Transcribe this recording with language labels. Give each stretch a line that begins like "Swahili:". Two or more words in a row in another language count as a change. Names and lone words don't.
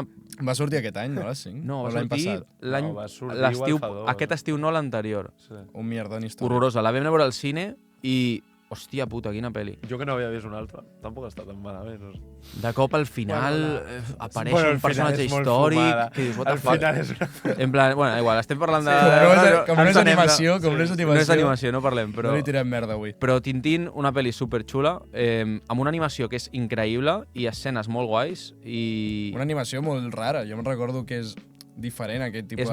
Catalan: Va sortir aquest any, no, la 5? No, O va l'any sortir passat? No, va sortir igual fa dos. aquest estiu, no l'anterior. Sí. Un mierdón històric. Horrorosa. La vam veure al cine i hòstia puta, quina pel·li. Jo que no havia vist una altra, tampoc està tan malament. No sé. De cop al final apareix Bueno, un al final personatge és molt històric fumada. que dius,
English: what
Catalan: Al
English: the fuck?
Catalan: final és una... En plan, bueno, igual, estem parlant de... Com no és animació, No és animació, no parlem, però... No li tirem merda avui. Però Tintín, una pel·li superxula, amb una animació que és increïble i escenes molt guais i... Una animació molt rara. Jo em recordo que és diferent aquest tipus